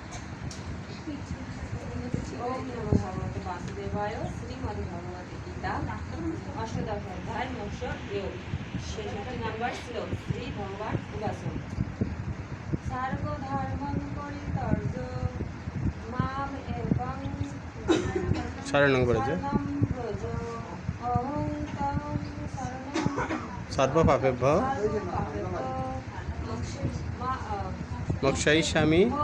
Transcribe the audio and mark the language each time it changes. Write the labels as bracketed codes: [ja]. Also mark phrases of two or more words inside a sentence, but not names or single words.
[sa] ওম নমো ভগবতে বাসুদেবায়। [bn] শ্রীমদ্ ভগবদ গীতা অষ্টাদশ অধ্যায় মোক্ষয়োগ 66 নাম্বার শ্লোক শ্রী ভগবান উপাসন [sa] সর্বধর্মং পরিত্যজ্য মাম একং শরণং ব্রজ শরণং ব্রজ অহং ত্বং শরণং সর্বপাপেভ্য মোক্ষয়িষ্যামি